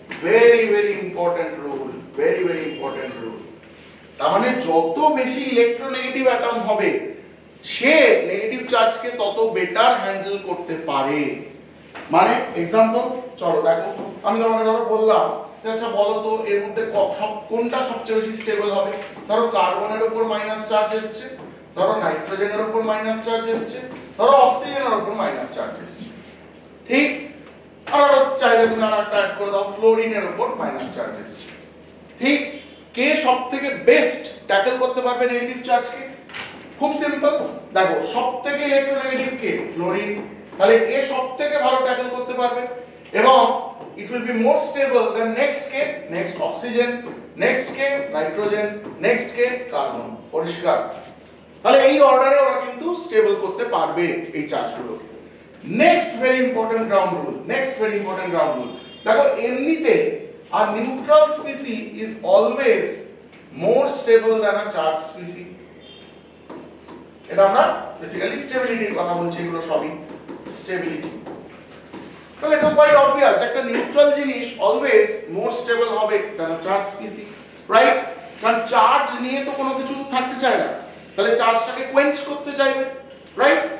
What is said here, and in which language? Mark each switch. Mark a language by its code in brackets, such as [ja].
[en] Very very important rule, very very important rule. [bn] তার মানে যত বেশি ইলেকট্রোনেগেটিভ অ্যাটম হবে সে নেগেটিভ চার্জকে তত বেটার হ্যান্ডেল করতে পারে। মানে এক্সাম্পল চলো দেখো, আমি তোমাকে ধরো বললাম আচ্ছা বলো তো এর মধ্যে কোনটা সবচেয়ে বেশি স্টেবল হবে? ধরো কার্বনের উপর মাইনাস চার্জ এসছে, ধরো নাইট্রোজেনের উপর মাইনাস চার্জ এসছে, ধরো অক্সিজেনের উপর মাইনাস চার্জ এসছে, ঠিক? আর চাইলে তুমি আর একটা অ্যাড করে দাও, ফ্লোরিনের উপর মাইনাস চার্জ এসছে, ঠিক? কে সবথেকে বেস্ট ট্যাকল করতে পারবে নেগেটিভ চার্জকে? খুব সিম্পল, দেখো সবথেকে ইলেকট্রোনেগেটিভ কে? ফ্লোরিন। তাহলে এ সবথেকে ভালো ট্যাকল করতে পারবে এবং [en] it will be more stable than next [bn] K, next oxygen, next K nitrogen, next K carbon. পরিষ্কার? তাহলে এই অর্ডারে ওরা কিন্তু স্টেবল করতে পারবে এই চার্জগুলোকে। Next very important ground rule, দেখো এমনিতে [en] a neutral species is always more stable than a charged species. [bn] এটা আমরা বেসিক্যালি স্টেবিলিটির কথা বলছি, এগুলো সবই স্টেবিলিটি। তো এটা কোয়াইট অবভিয়াস, একটা নিউট্রাল জিনিস অলওয়েজ মোর স্টেবল হবে than a charge spicy, right? কারণ চার্জ নিয়ে তো কোনো কিছু থাকতে চায় না, তাহলে চার্জটাকে কোয়েঞ্চ করতে চাইবে, রাইট?